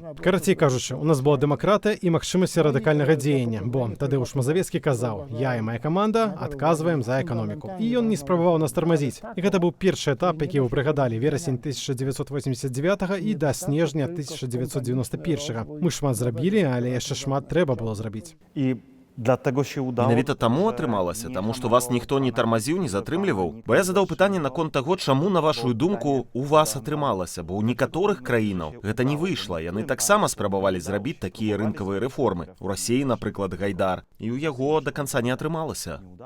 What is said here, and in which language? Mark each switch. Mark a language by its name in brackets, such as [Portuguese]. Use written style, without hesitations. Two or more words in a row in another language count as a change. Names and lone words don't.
[Belarusian] Карацей кажучы, у нас была дэмакратыя і магчымасць радыкальнага дзеяння, бо Тадеуш Мазавецкі казаў: "Я і моя каманда адказваем за эканоміку". І ён не спрабаваў нас тармазіць. І гэта быў першы этап, які вы прыгадалі, верасень 1989 і да снежня 1991. Мы шмат зрабілі, але яшчэ шмат трэба было зрабіць. [Polish] I dlatego się udało... [Belarusian] Менавіта таму атрымалася, таму што вас ніхто не тармазіў, не затрымліваў. Бо я задаў пытанне наконт таго, чаму, на вашую думку, у вас атрымалася, бо ў некаторых краінаў гэта не выйшла. Яны таксама спрабавалі зрабіць такія рынкавыя рэформы. У Расіі, напрыклад, Гайдар. І ў яго да канца не атрымалася.